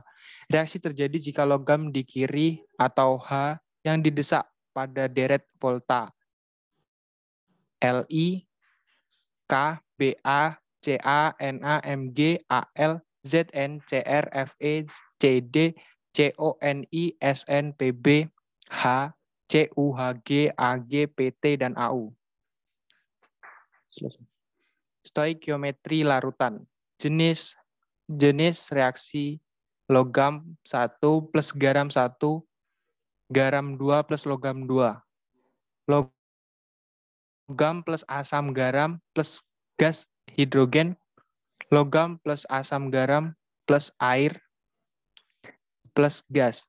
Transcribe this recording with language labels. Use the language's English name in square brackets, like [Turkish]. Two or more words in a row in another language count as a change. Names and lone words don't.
[Indonesian] Reaksi terjadi jika logam di kiri atau H yang didesak pada deret volta. Li, K, Ba, Ca, Na, Mg, Al, Zn, Cr, Fe, Cd, Coni, Sn, Pb, H, Cu, Hg, Ag, Pt, dan Au. Stoichiometry larutan. Jenis reaksi logam 1 plus garam 1, garam 2 plus logam 2. Logam plus asam garam plus gas hidrogen, logam plus asam garam plus air plus gas.